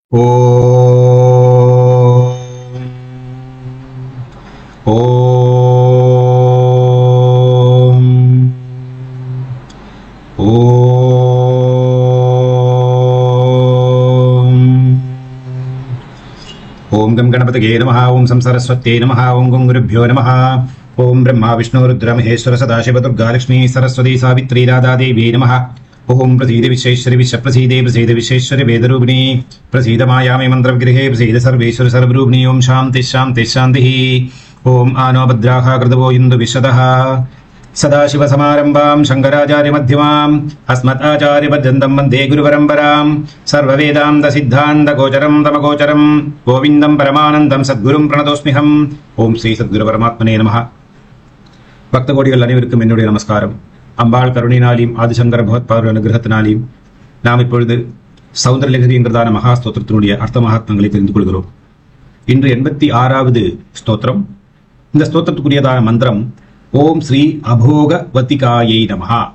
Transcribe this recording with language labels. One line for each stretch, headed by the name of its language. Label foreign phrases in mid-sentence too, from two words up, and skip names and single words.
Sanskrit: ॐ ॐ ॐ गं गणपतये नमः. ॐ सं सरस्वत्यै नमः। ॐ गं गुरुभ्यो नमः. ॐ ब्रह्मा विष्णु रुद्र महेश्वर सदाशिव दुर्गा लक्ष्मी सरस्वती सावित्री राधा देवी नमः. ओम प्रसीद विश्वेश्वरि विश्व प्रसीदे प्रसीद विश्वेश्वरि वेदरूपिणी प्रसीद मायामे मंत्रविग्रहे प्रसीद सर्वेश्वर सर्वरूपिणी ओम शांति शांति शांति ओम आनो भद्राः कृतवो इंदु विशदः सदाशिव समारंभां शंकराचार्य मध्यमाम् अस्मदाचार्य पर्यन्तं वन्दे गुरुपरम्परां सर्ववेदान्त सिद्धान्त गोचरं तमगोचरं गोविन्दं परमानन्दं सद्गुरुं प्रणतोऽस्म्यहम्. ओम श्री सद्गुरु परमात्मने नमः.
Tamil: பக்தகோடிகள் அனைவருக்கும் என்னுடைய நமஸ்காரம். அம்பாள் கருணையினாலையும் ஆதிசங்கர பகவத்பாதர் அனுகிரகத்தினாலையும் நாம் இப்பொழுது சௌந்தரலஹரி என்கிறதான மகா ஸ்தோத்திரத்தினுடைய அர்த்த மகாத்மங்களை தெரிந்து கொள்கிறோம். இன்று 86வது ஸ்தோத்திரம். இந்த ஸ்தோத்திரத்துக்குரியதான மந்திரம்
Sanskrit: ॐ श्री अभोगवतिकायै नमः.